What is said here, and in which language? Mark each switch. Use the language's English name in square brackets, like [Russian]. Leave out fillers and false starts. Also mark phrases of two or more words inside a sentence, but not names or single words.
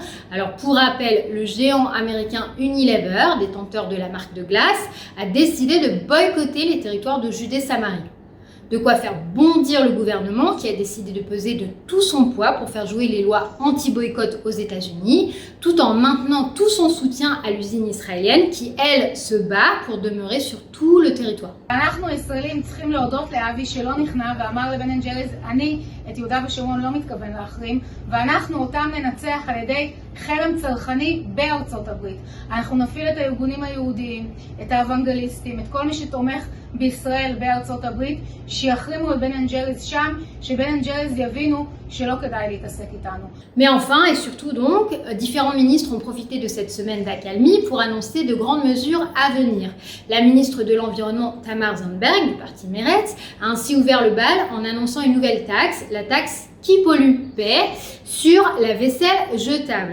[French] Alors, pour rappel, le géant américain Unilever, détenteur de la marque de glace, a décidé de boycotter les territoires de Judée-Samarie. De quoi faire bondir le gouvernement qui a décidé de peser de tout son poids pour faire jouer les lois anti-boycott aux États-Unis, tout en maintenant tout son soutien à l'usine israélienne qui, elle, se bat pour demeurer sur tout le territoire. [Hebrew] אנחנו ישראלים צריכים להודות לאבי שלא נכנע ואמר לבן & ג'ריז, אני את יהודה ושומרון לא מתכוון להחרים ואנחנו אותם ננצח על ידי חרם צרכני בארצות הברית. אנחנו נפעיל את הארגונים היהודיים, את האוונגליסטים, את כל מי שתומך בישראל בארצות הברית, שיחרימו את בן & ג'ריז שם, שבן & ג'ריז יבינו שלא כדאי להתעסק איתנו. [French] Mais enfin et surtout donc, différents ministres ont profité de cette semaine d'accalmie pour annoncer de grandes mesures à venir. La ministre de l'Environnement Tamar Zandberg du parti Meretz a ainsi ouvert le bal en annonçant une nouvelle taxe, la taxe qui pollue paie, sur la vaisselle jetable.